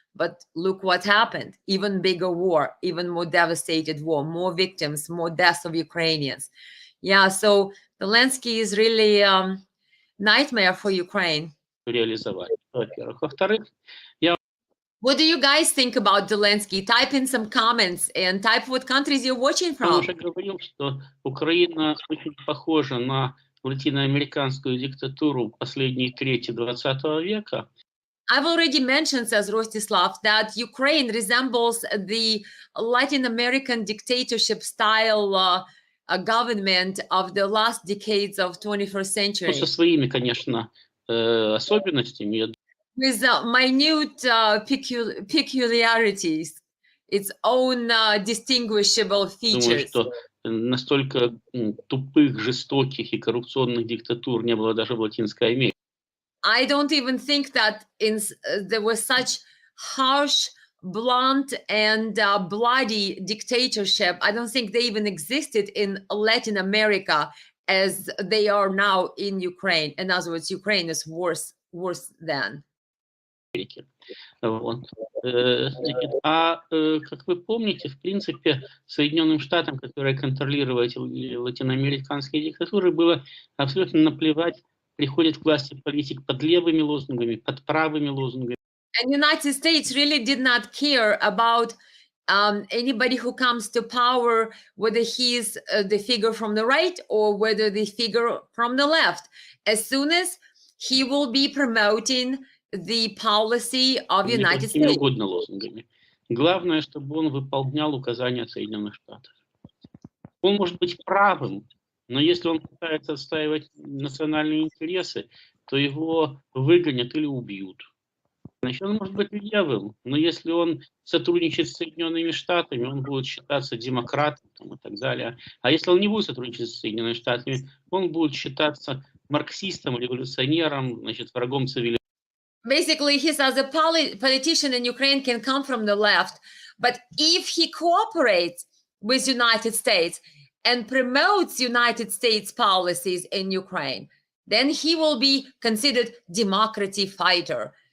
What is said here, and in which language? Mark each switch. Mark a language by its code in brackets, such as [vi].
[en] But look what happened. Even bigger war, even more devastated war, more victims, more deaths of Ukrainians. Yeah, so Zelensky is really nightmare for Ukraine. [ru] реализовать, во-первых. Во-вторых, я [en] What do you guys think about Zelensky? Type in some comments and type what countries you're watching from. [ru] уже говорил, что Украина очень похожа на латиноамериканскую диктатуру последней трети 20 века. [en] I've already mentioned, says Rostislav, that Ukraine resembles the Latin American dictatorship style government of the last decades of 21st century. [ru] Ну, со своими, конечно, особенностями. Я [en] With minute peculiarities, its own distinguishable [ru] думаю, [en] features. [ru] что настолько тупых, жестоких и коррупционных диктатур не было даже в Латинской Америке. [en] I don't even think that there was such harsh, blunt, and bloody dictatorship. I don't think they even existed in Latin America as they are now in Ukraine. In other words, Ukraine is worse than. [ru] Вот. Как вы помните, в принципе, Соединенным Штатам, которые контролировали латиноамериканские диктатуры, было абсолютно наплевать, приходит к власти политик под левыми лозунгами, под правыми лозунгами. [en] And United States really did not care about anybody who comes to power, whether he's the figure from the right or whether the figure from the left. As soon as he will be promoting the policy of United [ru] Какими [en] States. [ru] угодно лозунгами. Главное, чтобы он выполнял указания Соединенных Штатов. Он может быть правым, но если он пытается отстаивать национальные интересы, то его выгонят или убьют. Значит, он может быть левым, но если он сотрудничает с Соединенными Штатами, он будет считаться демократом и так далее. А если он не будет сотрудничать с Соединенными Штатами, он будет считаться марксистом, революционером, значит, врагом цивилизации. [en] Basically, he says a politician in Ukraine can come from the left, but if he cooperates with United States and promotes United States policies in Ukraine, then he will be considered democracy fighter.